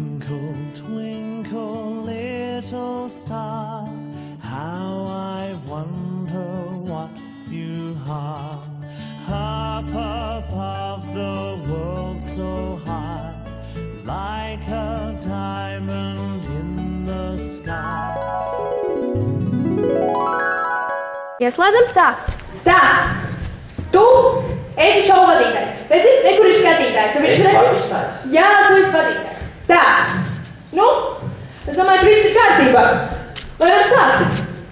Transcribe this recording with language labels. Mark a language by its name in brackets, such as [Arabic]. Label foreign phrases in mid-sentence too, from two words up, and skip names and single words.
[English] Twinkle, twinkle, little star, how I wonder what you are. Up above the world so high, like a diamond in the sky. [Latvian] Ieslēdzam tā. Tā. Tu esi šovu vadītājs. Redzi, kur ir skatītāji. Tu esi vadītājs? Jā, tu esi vadītājs. Tā. Nu, es domāju, ka viss ir kārtībā. Varam sākt.